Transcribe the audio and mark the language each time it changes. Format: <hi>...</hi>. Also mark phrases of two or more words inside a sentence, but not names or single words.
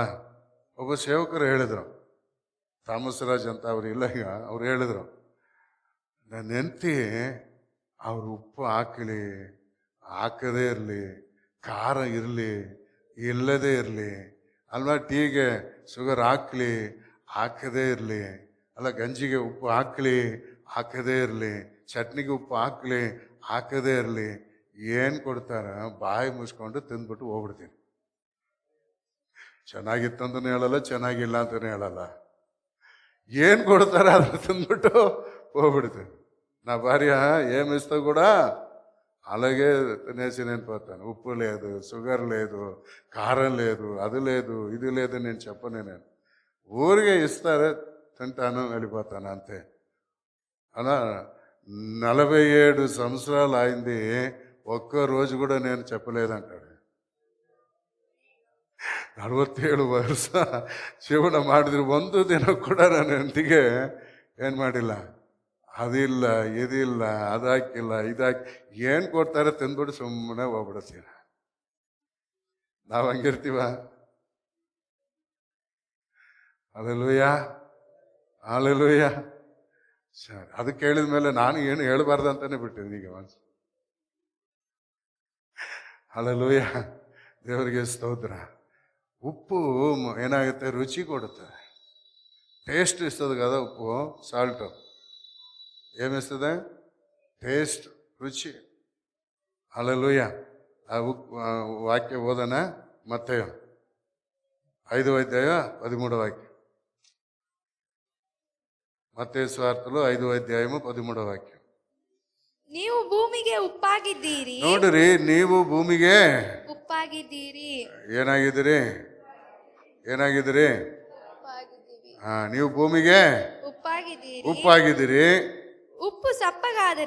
<kn>ಒಬ್ಬ ಸೇವಕರು ಹೇಳಿದರು, ಥಾಮಸ್ ರಾಜ್ ಅಂತ ಅವ್ರು ಇಲ್ಲ ಈಗ, ಅವ್ರು ಹೇಳಿದರು, ನನ್ನ ಹೆಂಡತಿ ಅವ್ರು ಉಪ್ಪು ಹಾಕಲಿ ಹಾಕದೇ ಇರಲಿ, ಖಾರ ಇರಲಿ ಇಲ್ಲದೇ ಇರಲಿ ಅಲ್ವಾ, ಟೀಗೆ ಶುಗರ್ ಹಾಕಲಿ ಹಾಕದೇ ಇರಲಿ ಅಲ್ಲ, ಗಂಜಿಗೆ ಉಪ್ಪು ಹಾಕಲಿ ಹಾಕದೇ ಇರಲಿ, ಚಟ್ನಿಗೆ ಉಪ್ಪು ಹಾಕಲಿ ಹಾಕದೇ ಇರಲಿ, ಏನು ಕೊಡ್ತಾರ ಬಾಯಿ ಮುಚ್ಕೊಂಡು ತಿಂದ್ಬಿಟ್ಟು ಹೋಗ್ಬಿಡ್ತೀನಿ. ಚೆನ್ನಾಗಿತ್ತಂತನೂ ಹೇಳಲ್ಲ, ಚೆನ್ನಾಗಿಲ್ಲ ಅಂತಲೂ ಹೇಳಲ್ಲ, ಏನು ಕೊಡ್ತಾರ ಅದನ್ನು ತಿಂದ್ಬಿಟ್ಟು ಹೋಗ್ಬಿಡ್ತೀನಿ.</kn> <te>నా భార్య ఏమి ఇస్తా కూడా అలాగే తినేసి నేను పోతాను. ఉప్పు లేదు, షుగర్ లేదు, కారం లేదు, అది లేదు, ఇది లేదు నేను చెప్పను. నేను ఊరికే ఇస్తారే, తింటాను, వెళ్ళిపోతాను అంతే. అలా 47 సంవత్సరాలు అయింది, ఒక్క రోజు కూడా నేను చెప్పలేదంటాడు.</te> <kn>47 ವರ್ಷ ಜೀವನ ಮಾಡಿದ್ರು ಒಂದು ದಿನ ಕೂಡ ನನ್ನ ಹೆಂಡತಿಗೆ ಏನು ಮಾಡಿಲ್ಲ, ಅದಿಲ್ಲ ಇದಿಲ್ಲ ಅದಾಕಿಲ್ಲ ಇದಾಕಿ ಏನು ಕೊಡ್ತಾರೆ ತಿಂದ್ಬಿಟ್ಟು ಸುಮ್ಮನೆ ಹೋಗ್ಬಿಡ್ತೀರ. ನಾವು ಹಂಗಿರ್ತೀವ? ಹಲ್ಲೆಲೂಯ ಹಲ್ಲೆಲೂಯ. ಸರಿ, ಅದು ಕೇಳಿದ ಮೇಲೆ ನಾನು ಏನು ಹೇಳಬಾರ್ದು ಅಂತಾನೆ ಬಿಟ್ಟಿದ್ದೀನಿ ಈಗ ಮನಸ್ಸು. ಹಲ್ಲೆಲೂಯ, ದೇವರಿಗೆ ಸ್ತೋತ್ರ. ಉಪ್ಪು ಏನಾಗುತ್ತೆ, ರುಚಿ ಕೊಡುತ್ತೆ, ಟೇಸ್ಟ್ ಇಸ್ತದೆ కదా ಉಪ್ಪು, ಸಾಲ್ಟು</kn> <te>ఏమిస్తుంది, టేస్ట్, రుచి. హల్లెలూయా. ఆ వాక్య ఓదన మత్తయి 5వ అధ్యాయం 13వ వాక్యం. మత్తయి సువార్తలో 5వ అధ్యాయము 13వ ವಾಕ್ಯ.</te> <kn>ನೀವು ಭೂಮಿಗೆ ಉಪ್ಪಾಗಿದ್ದೀರಿ. ನೋಡ್ರಿ, ನೀವು ಭೂಮಿಗೆ ಉಪ್ಪಾಗಿದ್ದೀರಿ. ಏನಾಗಿದ್ದೀರಿ, ಏನಾಗಿದ್ದೀರಿ? ನೀವು ಭೂಮಿಗೆ ಉಪ್ಪಾಗಿದ್ದೀರಿ. ಉಪ್ಪು ಸಪ್ಪಗಾದರೆ,</kn>